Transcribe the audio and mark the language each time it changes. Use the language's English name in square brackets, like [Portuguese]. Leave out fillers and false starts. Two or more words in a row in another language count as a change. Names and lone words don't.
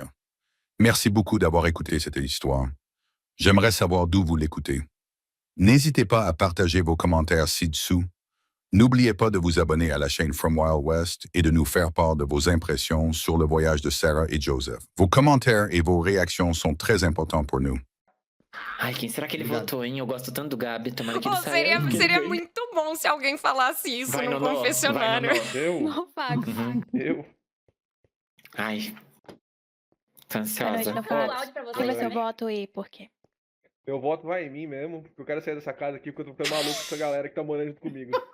[French] Merci beaucoup d'avoir écouté cette histoire. J'aimerais savoir d'où vous l'écoutez. N'hésitez pas à partager vos commentaires ci-dessous. N'oubliez pas de vous abonner à la chaîne From Wild West et de nous faire part de vos impressions sur le voyage de Sarah et Joseph. Vos commentaires et vos réactions sont très importants pour nous. [Portuguese] Ai, quem será que ele votou, hein? Eu gosto tanto do Gabi, tomara que ele Pô, saia. seria muito bom se alguém falasse isso Vai, no Nonô, confessionário. vai, Nonô. Eu? Não, Pago. Eu? Ai, tô Boa noite, ansiosa. não O fala. áudio pra Quem vocês vai ser o também? voto aí, por quê? Meu voto vai em mim mesmo, porque eu quero sair dessa casa aqui, porque eu tô ficando maluco com essa galera que tá morando junto comigo.